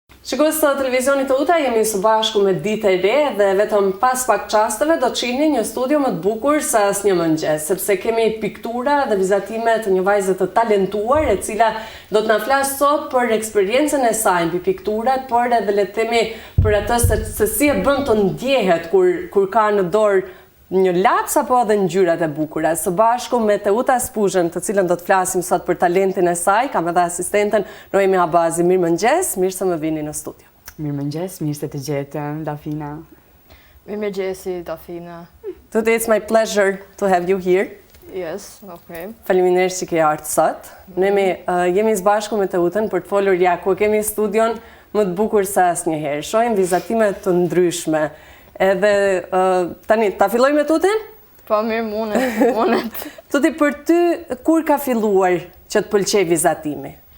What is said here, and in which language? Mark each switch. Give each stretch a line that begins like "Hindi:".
Albanian: Shikues të televizionit të UTA, jemi së bashku me ditë e re dhe vetëm pas pak çasteve do të shihni një studio më të bukur se asnjë mëngjes, sepse kemi piktura dhe vizatime të një vajze të talentuar, e cila do të na flasë sot për eksperiencën e saj mbi pikturat, por edhe le të themi për atë se si e bën të ndjehet kur ka në dorë një laps apo edhe ngjyrat e bukura. Së bashku me Teuta Spushën, të cilën do të flasim sot për talentin e saj, kam edhe asistenten Noemi Abazi. Mirëmëngjes, mirë se më vini në studio. Mirëmëngjes, mirë se të gjetëm, Dafina. Mirëmëngjesi, Dafina.
English: Today it's my pleasure to have you here. Yes, okay.
Albanian: Faleminderit që ke ardhur sot. Noemi, jemi së bashku me Teutën për të folur ja ku kemi studion më të bukur se asnjëherë. Shohim vizatime të ndryshme. Edhe tani, ta filloj me Tutin? Po mirë, mundet. Tuti, për ty, kur ka filluar që të pëlqej vizatimi?